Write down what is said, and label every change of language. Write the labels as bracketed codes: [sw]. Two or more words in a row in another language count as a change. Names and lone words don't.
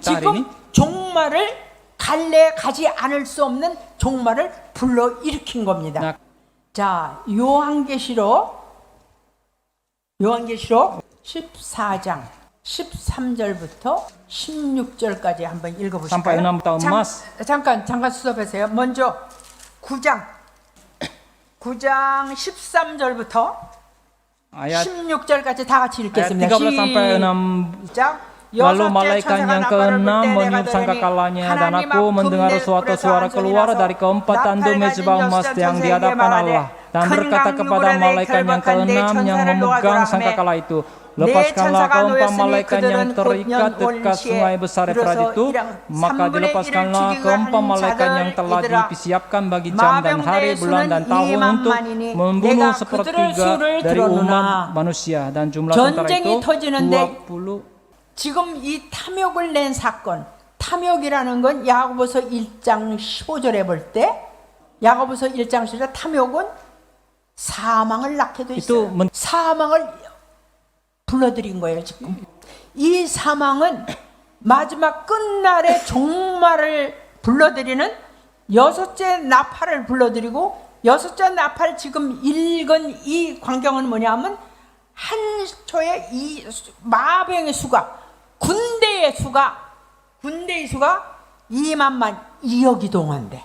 [ko] 지금 종말을 갈래 가지 않을 수 없는 종말을 불러일으킨 겁니다. 자, 요한계시록 요한계시록 14장 13절부터 16절까지 한번 [id] Sampai [ko] 읽어보실까요? [id] 6 tahun emas. [ko] 잠깐 수업하세요. 먼저 9장 13절부터 [id] Ayat [ko] 16절까지 다 같이 읽겠습니다. [id] 13 sampai 6. [ko] 시작. [id] Lalu malaikat yang keenam meniup sangkakalanya dan aku mendengar suatu suara keluar dari keempat tanduk mezbah emas yang di hadapan Allah dan berkata kepada malaikat yang keenam yang memegang sangkakala itu, lepaskanlah keempat malaikat yang terikat dekat sungai besar Efrat itu, maka dilepaskanlah keempat malaikat yang telah disiapkan bagi jam dan hari, bulan dan tahun untuk membunuh sepertiga dari umat manusia, dan jumlah tentara itu 20. [ko] 지금 이 탐욕을 낸 사건, 탐욕이라는 건 야고보서 1장 15절에 볼 때 야고보서 1장 15절에 탐욕은 사망을 낳게 돼 있어요. 사망을 불러들인 거예요. 지금 이 사망은 마지막 끝날의 종말을 불러들이는 여섯째 나팔을 불러들이고, 여섯째 나팔 지금 읽은 이 광경은 뭐냐면 한 초에 이 마병의 수가, 군대의 수가 2만만 2억 이동한대.